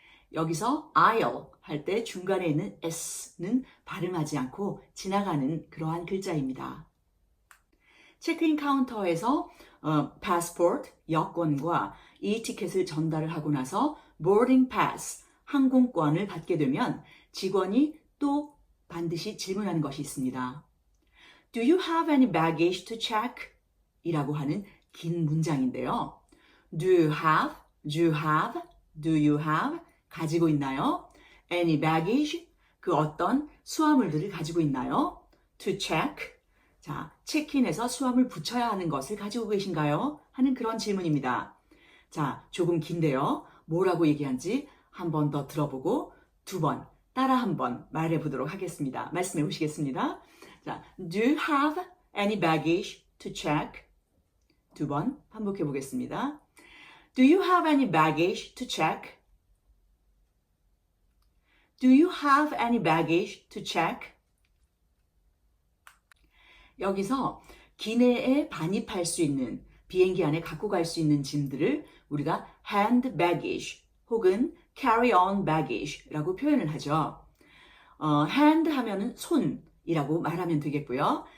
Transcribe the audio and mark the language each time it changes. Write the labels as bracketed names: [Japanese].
[Korean] 여기서 aisle 할 때 중간에 있는 s는 발음하지 않고 지나가는 그러한 글자입니다. 체크인 카운터에서 passport, 여권과 이 티켓을 전달을 하고 나서 boarding pass, 항공권을 받게 되면 직원이 또 반드시 질문하는 것이 있습니다. [English] Do you have any baggage to check? [Korean] 이라고 하는 긴 문장인데요. [English] Do you have, do you have, do you have [Korean] 가지고 있나요? [English] Any baggage, [Korean] 그 어떤 수화물들을 가지고 있나요? [English] To check, [Korean] 자, 체크인에서 수화물 붙여야 하는 것을 가지고 계신가요? 하는 그런 질문입니다. 자, 조금 긴데요. 뭐라고 얘기한지 한 번 더 들어보고 두 번, 따라 한번 말해 보도록 하겠습니다. 말씀해 보시겠습니다. [English] 자, do you have any baggage to check? [Korean] 두 번 반복해 보겠습니다. [English] Do you have any baggage to check? Do you have any baggage to check? [Korean] 여기서 기내에 반입할 수 있는 비행기 안에 갖고 갈 수 있는 짐들을 우리가 hand baggage 혹은 carry on baggage라고 표현을 하죠. hand 하면은 손이라고 말하면 되겠고요.